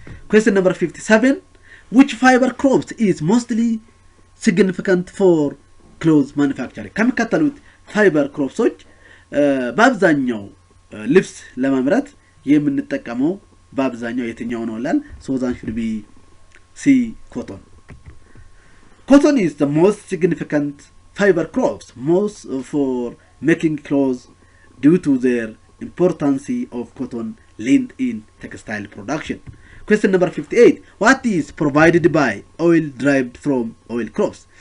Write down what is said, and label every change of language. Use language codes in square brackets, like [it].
[en] Question number 57. Which fiber crops is mostly significant for clothes manufacturing? [am] ከሚከተሉት [en] fiber crops [am] በአብዛኛው ልብስ ለማምረት የምንጠቀመው በአብዛኛው የትኛው ነው ይላል? [en] So that should be C, cotton. Cotton is the most significant fiber crops, most for making clothes due to their importance of cotton lint in textile production. Question number 58. What is provided by oil derived from oil crops?